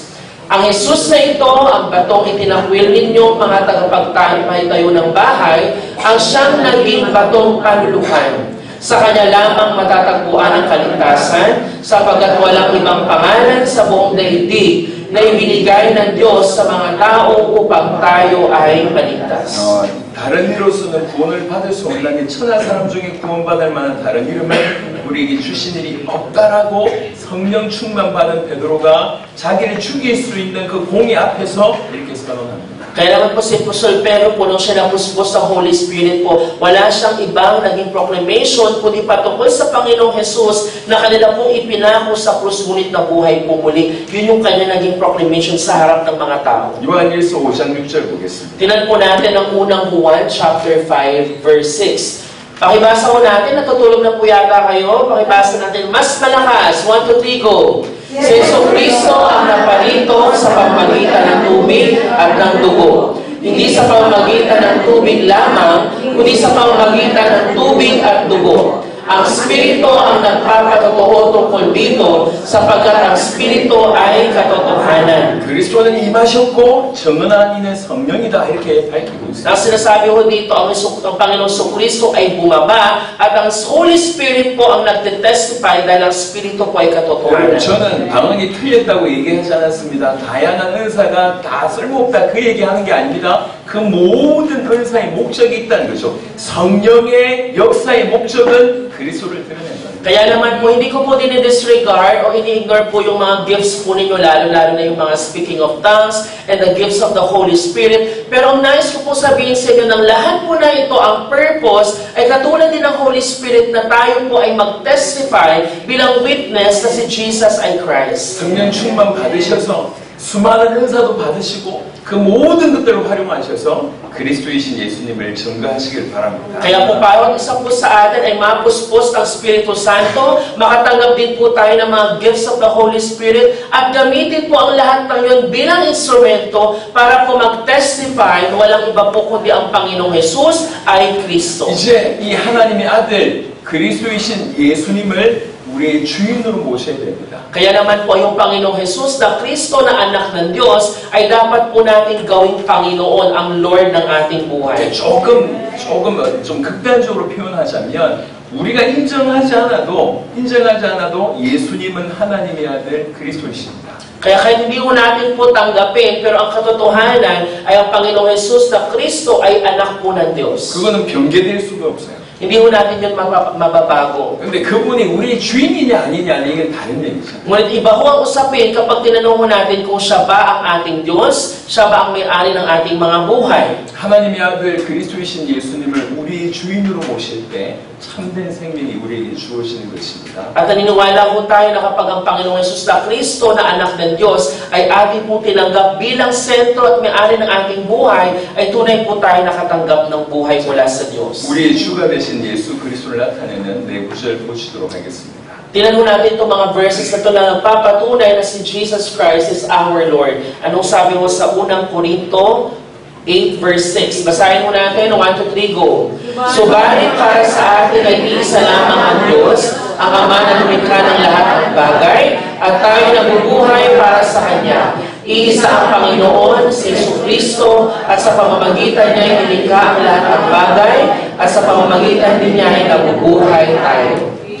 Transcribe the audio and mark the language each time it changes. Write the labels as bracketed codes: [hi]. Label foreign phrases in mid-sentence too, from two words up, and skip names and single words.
[tl] Ang Jesus na ito, ang batong itinakwil ninyo, mga tagapagtayo ng bahay, ang siyang naging batong panulukan. Sa Kanya lamang matatagpuan ang kaligtasan, sapagkat walang ibang pangalan sa buong daigdig na ibinigay ng Diyos sa mga tao upang tayo ay maligtas. [ko] 다른 이로서는 구원을 받을 수 없는 천하 사람 중에 구원받을 만한 다른 이름을 우리에게 주신 일이 없다라고 성령 충만 받은 베드로가 자기를 죽일 수 있는 그 공의 앞에서 이렇게 선언합니다. [tl] Kaya naman po si Apostol Pedro po, nung siya napuspos sa Holy Spirit po, wala siyang ibang naging proclamation, kundi patungkol sa Panginoong Jesus na kanila pong ipinako sa krus, ngunit na buhay po muli. Yun yung kanya naging proclamation sa harap ng mga tao. [ko] 요한일서 5장 6절 보겠습니다. [tl] Tinan po natin ang unang Juan, chapter 5, verse 6. Pakibasa po natin, natutulog na po yata kayo. Pakibasa natin, mas malakas. 1, 2, 3, go! Si Jesucristo ang naparito sa pamamagitan ng tubig at ng dugo. Hindi sa pamamagitan ng tubig lamang, kundi sa pamamagitan ng tubig at dugo. Ang Espiritu ang nagpapatotoo tungkol dito, sapagkat ang Espiritu ay katotohanan. [ko] 그리스도는 임하셨고 정언한 이는 성령이다 이렇게 밝히고 있습니다. [tl] Ang sinasabi ko dito, ang Panginoong Jesucristo ay bumaba at ang Holy Spirit po ang nagtitestify dahil ang Espiritu po ay katotohanan. [ko] 저는 방언이 틀렸다고 얘기하지 않았습니다. 다양한 은사가 다 쓸모없다 그 얘기하는 게 아닙니다. 그 모든 은사의 목적이 있다는 거죠. 성령의 역사의 목적은 그리스도를 드러낸다. [tl] Kaya naman po, hindi ko po dinidisregard o ini-ignore po yung mga gifts po ninyo, lalo-lalo na yung mga [en] speaking of tongues and the gifts of the Holy Spirit. [tl] Pero ang nais ko po sabihin sa inyo ng lahat po na ito, ang purpose ay katulad din ng Holy Spirit na tayo po ay mag-testify bilang witness na si Jesus ay Christ. [ko] 성령 충만 받으셔서 수많은 은사도 받으시고 그 모든 것들을 활용하셔서 그리스도이신 예수님을 증거하시길 바랍니다. [tl] Kaya po bawat isa po sa atin ay mapuspos ng Espiritu Santo, makatanggap din po tayo ng mga [en] gifts of the Holy Spirit, [tl] at gamitin po ang lahat ng yun bilang instrumento para po mag-testify na walang iba po kundi ang Panginoong Jesus ay Kristo. [ko] 이제 이 하나님의 아들 그리스도이신 예수님을 우리의 주인으로 모셔야 됩니다. [tl] Kaya naman po yung Panginoong Jesus na Kristo na anak ng Diyos ay dapat po natin gawing Panginoon, ang Lord ng ating buhay. [ko] 조금 좀 극단적으로 표현하자면 우리가 인정하지 않아도 예수님은 하나님의 아들 그리스도이십니다. [tl] Kaya kahit hindi po natin po tanggapin, pero ang katotohanan ay ang Panginoong Jesus na Kristo ay anak po ng Diyos. [ko] 그거는 변개될 수가 없어요. [tl] Hindi po natin yun mababago. [ko] 근데 그분이 우리의 주인이냐 아니냐 이건 다른 얘기죠. [tl] Ngunit iba ho ang usapin kapag tinanong natin kung siya ba ang ating Diyos, siya ba ang may-ari ng ating mga buhay. [ko] 하나님의 아들 그리스도이신 예수님을 우리의 주인으로 모실 때 참된 생명이 우리에게 주어지는 것입니다. [tl] At naniniwala po tayo na kapag ang Panginoong Jesus na Kristo na anak ng Diyos ay ating po tinanggap bilang sentro at may-ari ng ating buhay, ay tunay po tayo nakatanggap ng buhay mula sa Diyos. [ko] 우리의 주가 되신 예수 그리스도를 나타내는 네 구절 보시도록 하겠습니다. [tl] Tingnan mo natin itong mga verses na ito na nagpapatunay na si [en] Jesus Christ is our Lord. [tl] Anong sabi mo sa unang Korinto 8 verse 6? Basahin mo natin. 1, 2, 3, go. Subalit para sa atin ay iisa lamang ang Diyos, ang Ama na lumikha ng lahat ng bagay, at tayo nabubuhay para sa Kanya. Iisa ang Panginoon, si Jesucristo, at sa pamamagitan niya ay nilikha ang lahat ng bagay, at sa pamamagitan din niya ay nabubuhay tayo.